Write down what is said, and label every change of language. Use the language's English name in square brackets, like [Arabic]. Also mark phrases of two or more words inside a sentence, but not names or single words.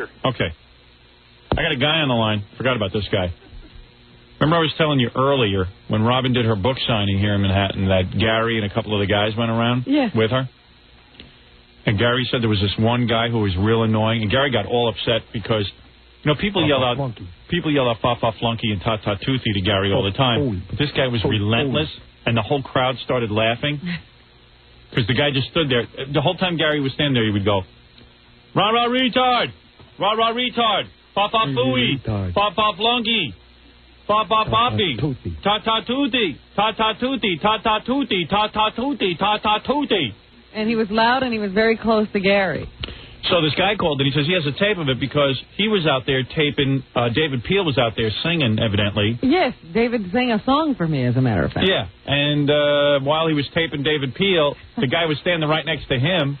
[English] Okay. I got a guy on the line. Forgot about this guy. Remember I was telling you earlier when Robin did her book signing here in Manhattan that Gary and a couple of the guys went around with her? And Gary said there was this one guy who was real annoying. And Gary got all upset because, you know, people yell out fa-fa flunky and ta-ta toothy to Gary all the time. But this guy was relentless, and the whole crowd started laughing. Because the guy just stood there. The whole time Gary was standing there, he would go, rah-rah retard, rah-rah retard, fa-fa fooey, fa-fa flunky, fa-fa poppy, ta-ta tooty, ta-ta tooty, ta-ta tooty, ta-ta tooty, ta-ta tooty. And he was loud and he was very close to Gary. So this guy called and he says he has a tape of it because he was out there taping, David Peel was out there singing, evidently. Yes, David sang a song for me, as a matter of fact. Yeah, and while he was taping David Peel, the guy was standing right next to him.